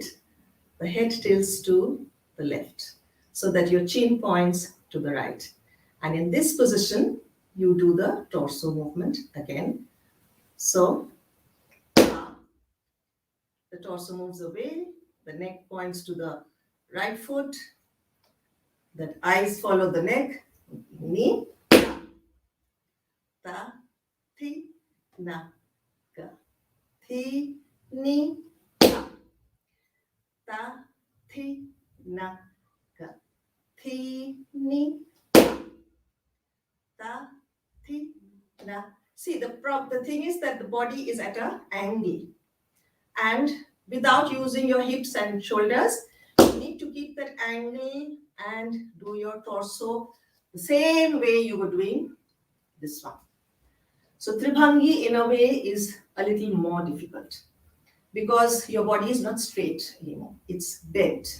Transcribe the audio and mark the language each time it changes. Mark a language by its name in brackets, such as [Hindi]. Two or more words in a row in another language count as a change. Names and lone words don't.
[English] The head tilts to the left so that your chin points to the right. And in this position, you do the torso movement again. So the torso moves away, the neck points to the right foot, the eyes follow the neck, ni, ta, thi, na, ka, thi, ni, ta, ta, thi, na, ka, thi, ni, ta, thi, na. See, the thing is that the body is at an angle, and without using your hips and shoulders, you need to keep that angle and do your torso the same way you were doing this one. So Tribhangi in a way is a little more difficult because your body is not straight anymore, it's bent.